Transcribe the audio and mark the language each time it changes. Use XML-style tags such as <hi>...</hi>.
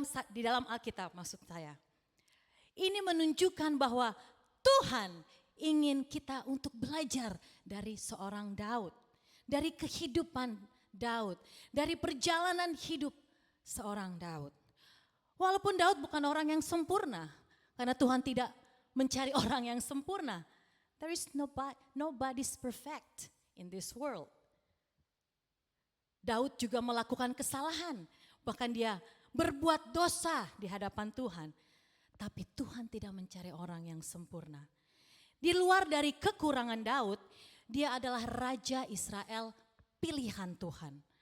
<id>Di dalam Alkitab maksud saya. Ini menunjukkan bahwa Tuhan ingin kita untuk belajar dari seorang Daud. Dari kehidupan Daud. Dari perjalanan hidup seorang Daud. Walaupun Daud bukan orang yang sempurna. Karena Tuhan tidak mencari orang yang sempurna.</id> <en>There is nobody's perfect in this world.</en> <id>Daud juga melakukan kesalahan. Bahkan dia berbuat dosa di hadapan Tuhan. Tapi Tuhan tidak mencari orang yang sempurna. Di luar dari kekurangan Daud, dia adalah Raja Israel pilihan Tuhan.</id>